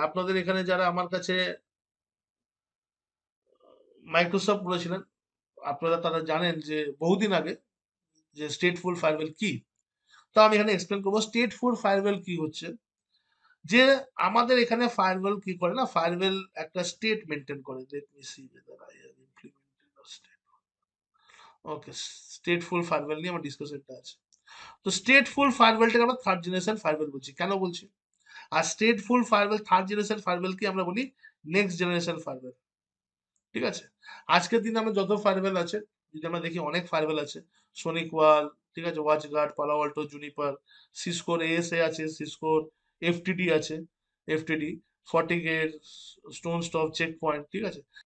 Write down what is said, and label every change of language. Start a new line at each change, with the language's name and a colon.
Bangla: আপনাদের এখানে যারা আমার কাছে মাইক্রোসফট বলেছিলেন, আপনারা তারা জানেন যে বহুদিন আগে যে স্টেটফুল ফায়ারওয়েল কি। তো আমি এখানে এক্সপ্লেন করবো স্টেটফুল ফায়ারওয়েল কি হচ্ছে। যে আমাদের এখানে ফায়ারওয়েল কি করে না, ফায়ারওয়েল একটা স্টেট মেনটেন করে।
English: Let me see whether I have implemented a state.
Bangla: Okay, stateful farewell নিয়ে আমার ডিসকাশনটা আছে। তো স্টেটফুল ফায়ারওয়েলটাকে আমরা থার্ড জেনারেশন ফায়ারওয়েল বলছি, কেন বলছি? আর stateful farewell, third generation farewell কি আমরা বলি নেক্সট জেনারেশন ফায়ারওয়েল, ঠিক আছে? আজকের দিনে আমরা যত ফায়ারওয়েল আছে, যদি আমরা দেখি অনেক ফায়ারওয়েল আছে, সোনিক ওয়াল, ঠিক আছে, ওয়াচ গার্ড, পালো আল্টো, জুনিপার, সিসকোর এএসএ আছে, সিসকোর এফটিডি আছে, FTD, ফর্টিগেট, stone stop, check point, ঠিক আছে?